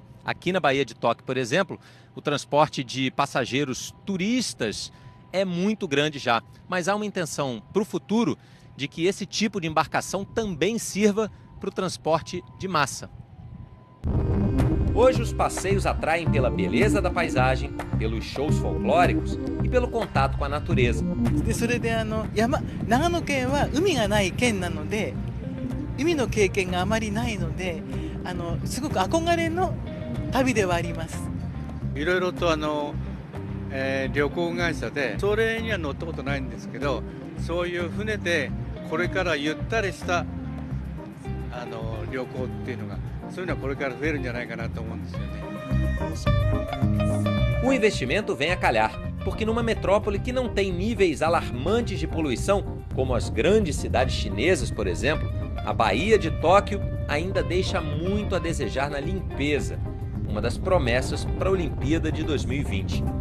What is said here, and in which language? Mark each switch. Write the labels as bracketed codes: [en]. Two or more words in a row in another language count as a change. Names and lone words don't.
[pt] Aqui na Baía de Tóquio, por exemplo, o transporte de passageiros turistas é muito grande já, mas há uma intenção para o futuro de que esse tipo de embarcação também sirva para o transporte de massa. Hoje os passeios atraem pela beleza da paisagem, pelos shows folclóricos e pelo contato com a natureza. [ja] それで長野県は海がない県なので、海の経験があまりないので、すごく憧れの旅ではあります。いろいろと旅行会社でそれには乗ったことないんですけど、そういう船でこれからゆったりした旅行っていうのが、そういうのはこれから増えるんじゃないかなと思うんですよね。 [pt] O investimento vem a calhar, porque numa metrópole que não tem níveis alarmantes de poluição, como as grandes cidades chinesas, por exemplo, a Baía de Tóquio ainda deixa muito a desejar na limpeza, uma das promessas para a Olimpíada de 2020.